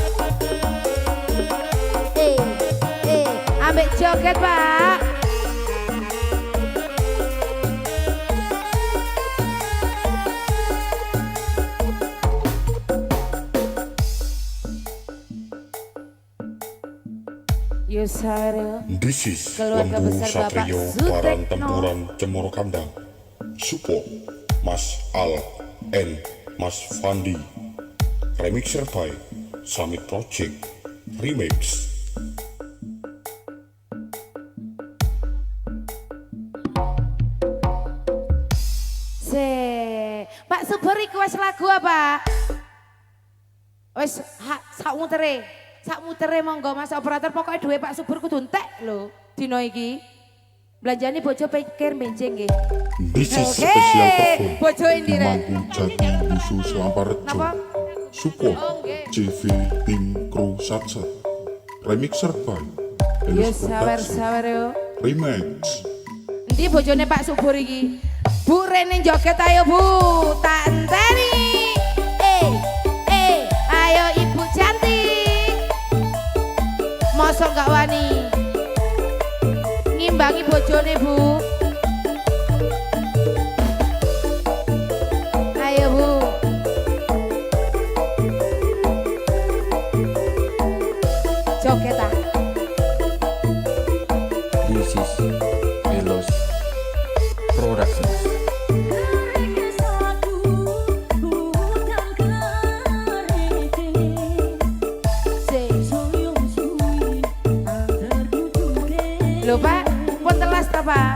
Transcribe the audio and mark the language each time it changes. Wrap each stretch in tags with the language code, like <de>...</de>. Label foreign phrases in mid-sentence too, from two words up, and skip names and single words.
<jv>Ambek joget Pak. Yo sawer yo.</jv> <en>This is</en> <id>Keluarga Lembu besar Bapak Satrio Sutikno.</id> <en>Baran Tempuran Cemoro Kandang. Support Mas Al and Mas Fandi. Remixer by Summit Project Remix. Pak Subur request lagu apa?</en> <jv>Wes sak mutere monggo Mas operator, pokoknya duwe Pak Subur kudu entek lho dino iki. Belanjane bojo pikir benjing nggih.</jv> <en>This is Oke, spesial perform</en> <jv>bojo Indira. Dimangku Jati Bisu Selamparjo. Napa?</jv> <en>Support Oke. CV Tim Kru Satsat. Remixer by</en> <jv>Yo</jv> <en>Elis Production</en> <jv>sawer yo.</jv> <en>Remix.</en> <jv>Endi bojone Pak Subur iki? Bu Rene joget ayo Bu, tak enteni.</jv> <id>Ayo Ibu cantik.</id> <jv>Mosok gak wani ngimbangi bojone Bu. Ayo Bu. Joget ah.</jv> <en>This is Elos Productions.</en> <jv>Lho Pak, pun telas ta Pak?</jv>